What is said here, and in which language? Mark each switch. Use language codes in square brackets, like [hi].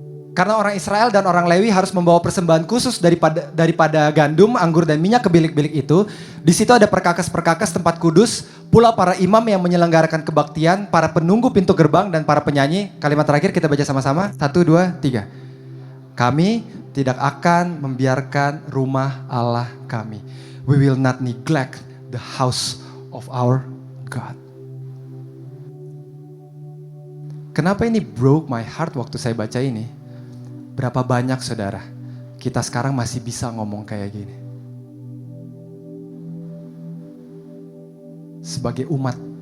[id] Karena orang Israel dan orang Lewi harus membawa persembahan khusus daripada gandum, anggur, dan minyak ke bilik-bilik itu. Di situ ada perkakas-perkakas tempat kudus, pula para imam yang menyelenggarakan kebaktian, para penunggu pintu gerbang, dan para penyanyi. Kalimat terakhir kita baca sama-sama. 1, 2, 3. Kami tidak akan membiarkan rumah Allah kami. [en] We will not neglect the house of our God. [id] Kenapa ini [en] broke my heart [id] waktu saya baca ini? Berapa banyak saudara, kita sekarang masih bisa ngomong kayak gini. Sebagai umat.